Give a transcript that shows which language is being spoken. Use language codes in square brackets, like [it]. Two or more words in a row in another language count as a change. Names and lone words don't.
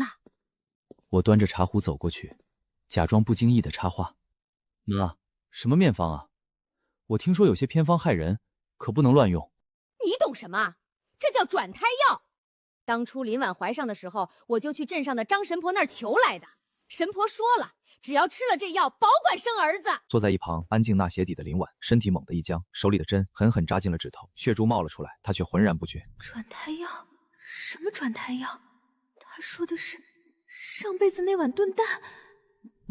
[zh] 我端着茶壺走過去，假裝不經意的插話：媽，什麼面方啊？我聽說有些偏方害人，可不能亂用。你懂什麼？這叫轉胎藥。當初林婉懷上的時候，我就去鎮上的張神婆那兒求來的。神婆說了，只要吃了這藥，保管生兒子。坐在一旁安靜纳鞋底的林婉，身體猛地一僵，手裡的針狠狠扎進了指頭，血珠冒了出來，她卻渾然不覺。轉胎藥？什麼轉胎藥？他說的是上輩子那碗燉蛋。